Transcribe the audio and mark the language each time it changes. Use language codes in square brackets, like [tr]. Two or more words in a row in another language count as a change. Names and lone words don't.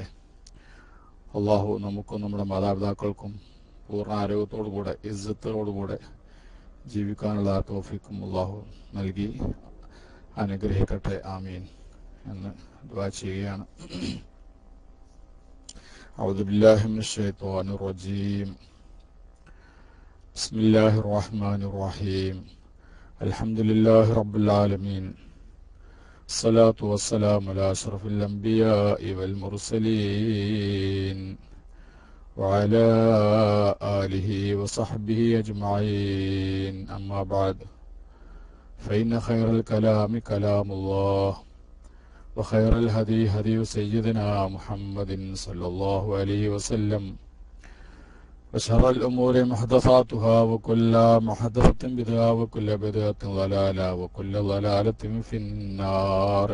[ml] അള്ളാഹു നമുക്കും നമ്മുടെ മാതാപിതാക്കൾക്കും പൂർണ്ണ ആരോഗ്യത്തോടുകൂടെ ഇസ്സത്തോടുകൂടെ ജീവിക്കാനുള്ള തൗഫീഖും അള്ളാഹു നൽകി അനുഗ്രഹിക്കട്ടെ. ആമീൻ എന്ന് ദുആ ചെയ്യുകയാണ്. [ar] أعوذ بالله من الشيطان الرجيم. بسم الله الرحمن الرحيم. الحمد لله رب العالمين. الصلاة والسلام على أشرف الأنبياء والمرسلين وعلى آله وصحبه أجمعين. أما بعد، فإن خير الكلام كلام الله، وخير الهدي هدي سيدنا محمد صلى الله عليه وسلم، وشر الأمور محدثاتها، وكل محدثة بدعة، وكل بدعة ضلالة، وكل ضلالة في النار.